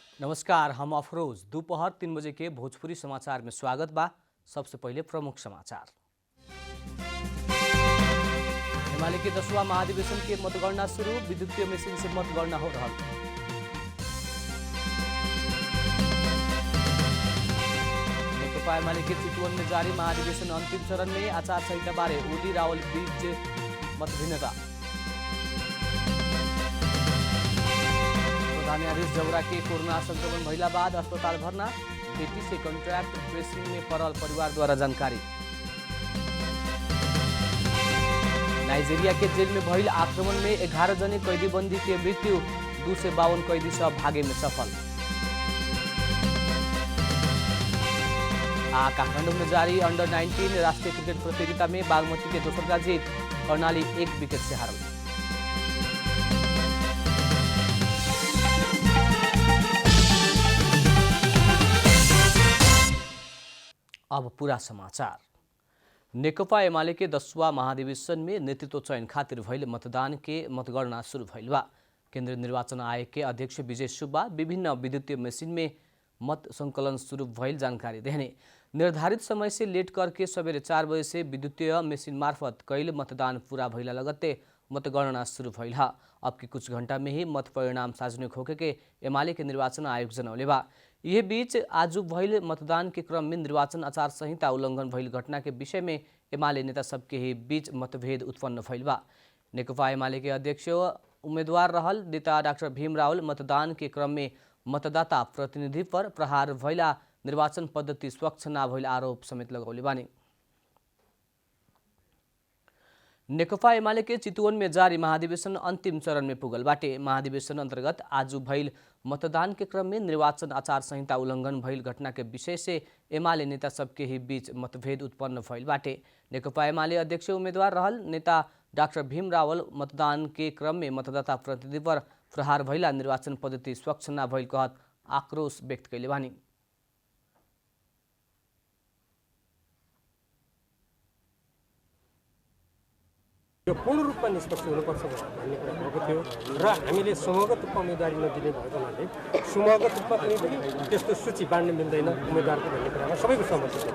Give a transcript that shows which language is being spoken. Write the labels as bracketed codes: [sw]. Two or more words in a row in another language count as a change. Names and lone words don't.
[bho] नमस्कार, हम अफरोज। दोपहर 3 बजे के भोजपुरी समाचार में स्वागत बा। सबसे पहले प्रमुख समाचार। एमाले के 10वां महाधिवेशन के मतगणना शुरू, विद्युतीय मशीन से मतगणना हो रहा। नेकपा एमाले के चितवन में जारी महाधिवेशन अंतिम चरण में आचार संहिता बारे ओली रावल बीच मतभिन्नता। न्यायाधीश जबरा के कोरोना संक्रमण भइला बाद अस्पताल भर्ना, बेटी से [en] contact tracing [bho] में पड़ल परिवार द्वारा जानकारी। नाइजीरिया के जेल में भइल आक्रमण में 11 जने कैदी बंदी के मृत्यु, 2 से 52 कैदी सब भागे में सफल। काठमाडौँ में जारी अंडर 19 राष्ट्रीय क्रिकेट प्रतियोगिता में बागमती के दोसर का जीत, कर्णाली 1 विकेट से हारल। अब पूरा समाचार। नेकपा एमाले के 10वां महाधिवेशन में नेतृत्व चयन खातिर भइल मतदान के मतगणना शुरू भइल बा। केंद्रीय निर्वाचन आयोग के अध्यक्ष विजय सुब्बा विभिन्न विद्युतीय मशीन में मत संकलन शुरू भइल जानकारी देने। निर्धारित समय से लेट करके सवेरे 4 बजे से विद्युतीय मशीन मार्फत कैल मतदान पूरा भइला लगत्ते मतगणना शुरू भइल हा। अब के कुछ घंटा में ही मत परिणाम सार्वजनिक होके के एमाले के निर्वाचन आयोग जनौले बा। यह बीच आज भइल मतदान के क्रम में निर्वाचन आचार संहिता उल्लंघन भइल घटना के विषय में एमाले नेता सबके ही बीच मतभेद उत्पन्न भइल बा। नेकपा एमाले के अध्यक्ष उम्मीदवार रहल नेता डाक्टर भीम रावल मतदान के क्रम में मतदाता प्रतिनिधि पर प्रहार भइला, निर्वाचन पद्धति स्वच्छ न भइल आरोप समेत लगौले बानी। नेकपा एमाले के चितवन में जारी महाधिवेशन अंतिम चरण में पुगल बाटे। महाधिवेशन अंतर्गत आज भइल मतदान के क्रम में निर्वाचन आचार संहिता उल्लंघन भइल घटना के विषय से एमाले नेता सबके ही बीच मतभेद उत्पन्न भइल बाटे। नेकपा एमाले अध्यक्ष उम्मीदवार रहल नेता डाक्टर भीम रावल मतदान के क्रम में मतदाता प्रतिनिधि पर प्रहार भइला, निर्वाचन पद्धति स्वच्छ न भइल कहत आक्रोश व्यक्त कैले बानी। [ne] यो पूर्ण रूपमा निष्पक्ष हुनुपर्छ भन्ने कुरा भएको थियो र हामीले समूहगत रूपमा उम्मेदवारी नदिने भएको हुनाले समूहगत रूपमा पनि त्यस्तो सूची बाँड्न मिल्दैन उम्मेदवारको भन्ने कुरामा सबैको सहमति छ।